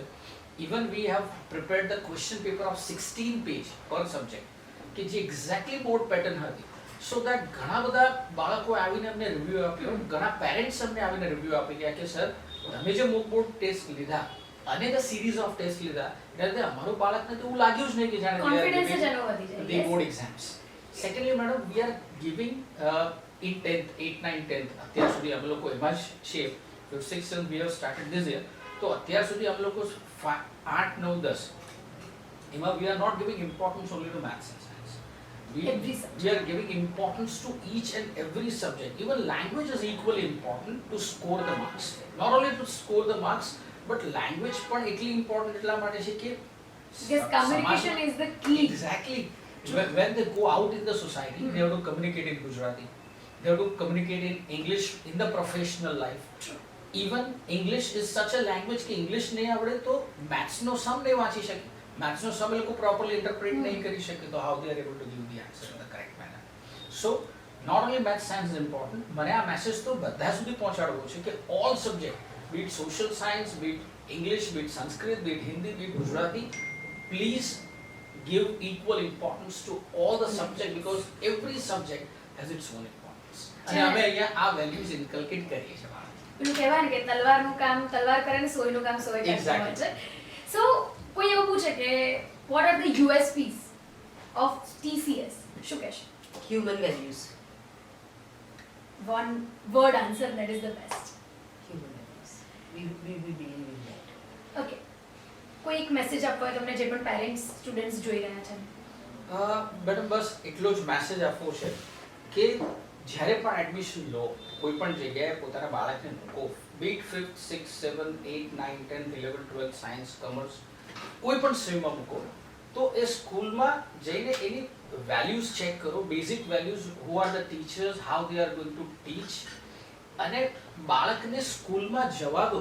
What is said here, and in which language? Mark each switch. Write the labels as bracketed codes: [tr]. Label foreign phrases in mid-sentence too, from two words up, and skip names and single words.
[en] Even we have prepared the question paper of 16 page per subject [gu] કે જે [en] exactly board pattern હતી. So that [gu] ઘણા બધા બાળકો આવીને અમને રિવ્યૂ આપ્યો, ઘણા પેરેન્ટ્સ અમને આવીને રિવ્યૂ આપી ગયા કે સર તમે જે [en] mock board test [gu] લીધા અને [en] the series of test [gu] લીધા એટલે અમારું બાળકને તો એવું લાગ્યું જ નહીં કે જાણે કોન્ફિડન્સ જ એનો વધી જાય. [en] the board exams. Secondly, madam, we are giving in 10th, 8, 9, 10th [gu] અત્યાર સુધી અમે લોકો એમાં જ છે. [en] 5th, 6th, 7th we have started this year. [gu] તો અત્યાર સુધી અમે લોકો 8, 9, 10 એમાં [en] we are not giving importance only to maths and science. Every subject. We are giving importance to each and every subject. Even language is equally important to score the marks. Not only to score the marks, but language [gu] પણ એટલી [en] important [gu] એટલા માટે છે કે [en] Because communication is the key. Exactly. When they go out in the society, they have to communicate in Gujarati. They have to communicate in English in the professional life. Even English is such a language [gu] કે English નહીં આવડે તો maths નો sum નહીં વાંચી શકે. Maths નો sum એ લોકો [en] properly interpret [gu] નહીં કરી શકે તો [en] how they are able to give the answer in the correct manner. So not only maths science is important, [gu] મને આ મેસેજ તો બધા સુધી પહોંચાડવો છે કે [en] all subject, be it social science, be it English, be it Sanskrit, be it Hindi, be it Gujarati, please give equal importance to all the subject because every subject has its own importance. [gu] અને અમે અહીંયા આ [en] values inculcate [gu] કરીએ છીએ બાળકોને. પેલું કહેવાય ને કે તલવારનું કામ તલવાર કરે ને સોયનું કામ સોય કરે [en] Exactly. [gu] છે. સો કોઈ એવું પૂછે કે [en] what are the USPs of TCS? [gu] શું કહેશે? [en] Human values. One word answer that is the best. Human values. We believe in that. Okay. [gu] કોઈ એક મેસેજ આપવો હોય તમને જે પણ [en] parents students [gu] જોઈ રહ્યા છે? મેડમ બસ એટલો જ મેસેજ આપવો છે કે જ્યારે પણ એડમિશન લો કોઈ પણ જગ્યાએ પોતાના બાળકને મૂકો, બીટ 5th, 6th, 7th, 8th, 9th, 10th, 11th, 12th, [en] science, commerce [gu] કોઈ પણ સ્ટ્રીમમાં મૂકો તો એ સ્કૂલમાં જઈને એની વેલ્યુઝ ચેક કરો, [en] basic values, who are the teachers, how they are going to teach, [gu] અને બાળકને સ્કૂલમાં જવા દો.